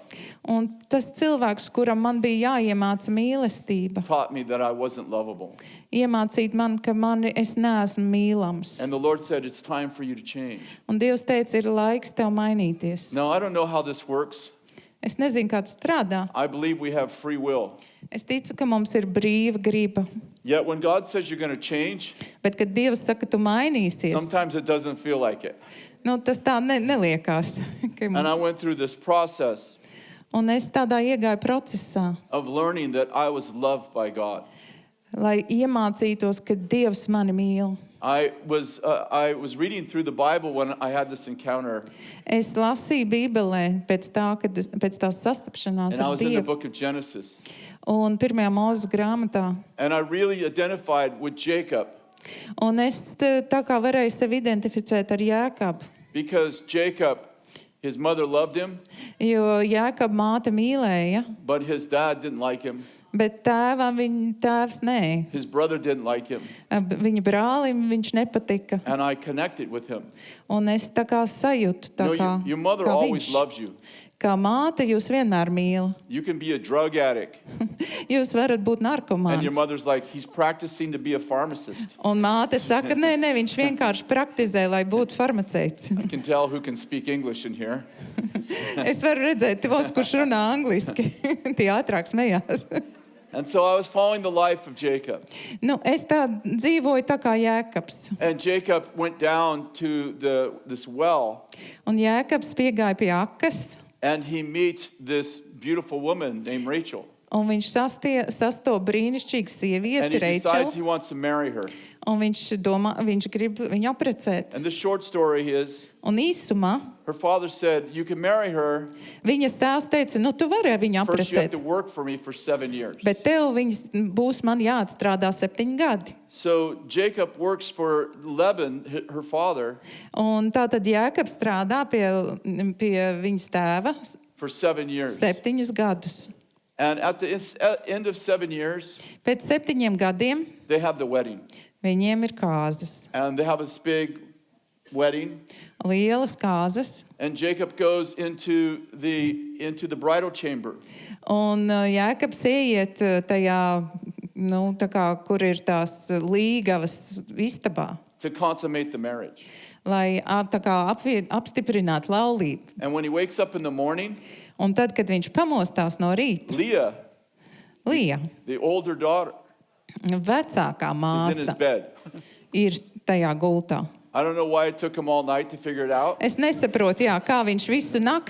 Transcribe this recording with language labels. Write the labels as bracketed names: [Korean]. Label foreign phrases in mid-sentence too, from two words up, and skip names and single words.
[Latvian] Un tas cilvēks, kuram man bija jāiemāca mīlestība, [English] taught me that I wasn't lovable. [Latvian] iemācīt man, ka es neesmu mīlams. [English] And the Lord said, it's time for you to change. [Latvian] Un Dievs teica, ir laiks tev mainīties. [English] Now, I don't know how this works. [Latvian] Es nezinu, kā tas strādā. [English] I believe we have free will. [Latvian] Es ticu, ka mums ir brīva griba. [English] Yet when God says you're going to change, [Latvian] Bet, kad Dievs saka, tu mainīsies, [English] sometimes it doesn't feel like it. [Latvian] Tas tā neliekās. Ka [English] And I [Latvian] mums... [English] went through this process [Latvian] Un es tādā iegāju procesā, [English] of learning that I was loved by God. [Latvian] lai iemācītos, ka Dievs mani mīl. [English] I was reading through the Bible when I had this encounter, [Latvian] Es lasīju Bībelē pēc tās sastapšanās [English] and I [Latvian] ar [English] was in the [Latvian] Dievu. [English] book of Genesis. [Latvian] Un pirmajā Mūzes grāmatā. [English] And I really identified with Jacob [Latvian] Un es tā kā varēju sevi identificēt ar Jēkabu. [English] because Jacob, his mother loved him, [Latvian] Jo Jēkaba māte mīlēja, [English] but his dad didn't like him. [Latvian] bet viņa tēvs nē. [English] His brother didn't like him. [Latvian] Viņa brālim viņš nepatika. [English] And I connected with him. [Latvian] Un es tā kā sajūtu, tā [English] No, [Latvian] kā, [English] your mother [Latvian] kā [English] always [Latvian] viņš. [English] loves you. [Latvian] Kā māte jūs vienmēr mīl. [English] You can be a drug addict. [Latvian] Jūs varat būt [English] And your [Latvian] narkomāns. [English] mother's like, he's practicing to be a pharmacist. [Latvian] Un māte saka, nē, viņš vienkārši praktizē, lai būtu farmaceits. [English] I can tell who can speak English in here. [Latvian] Es varu redzēt, tos, kurš runā angliski, tie ātrāk smējās. [English] And so I was following the life of Jacob. [Latvian] Es tā dzīvoju tā kā Jēkabs. [English] And Jacob went down to this well, [Latvian] Un Jēkabs piegāja pie akas, [English] and he meets this beautiful woman named Rachel. [Latvian] un viņš sastop brīnišķīgu [English] And [Latvian] sievieti, [English] he decides [Latvian] Reičelu, [English] he wants to marry her. [Latvian] un viņš grib viņu apprecēt. [English] And the short story is, [Latvian] Un īsumā [English] her father said, you can marry her, [Latvian] viņas tēvs teica, tu vari viņu [English] first you have [Latvian] apprecēt, [English] to work for me for 7 years. [Latvian] bet tev viņas būs man jāatstrādā 7 gadi. [English] So Jacob works for Laban, her father, [Latvian] Un tā tad Jēkabs strādā pie viņas tēva [English] for 7 years. [Latvian] 7 gadus. [English] And at the end of 7 years, [Latvian] Pēc 7 gadiem [English] they have the wedding. [Latvian] viņiem ir kāzas, [English] And they have this big wedding. [Latvian] lielas kāzas. [English] And Jacob goes into the bridal chamber. [Latvian] Un Jēkabs ieiet tajā nu, tā kā, kur ir tās līgavas istabā, [English] to consummate the marriage. [Latvian] lai tā kā apstiprinātu laulību. [English] And when he wakes up in the morning, [Latvian] Un tad, kad viņš pamostās no rīta, [English] Leah, [Latvian] Lija, [English] the older daughter, [Latvian] vecākā [English] is in his [Latvian] māsa, [English] bed. [Latvian] ir tajā gultā. [English] I don't know why it took him all night to figure it out. [Latvian] Es nesaprotu, jā, kā viņš visu nakti,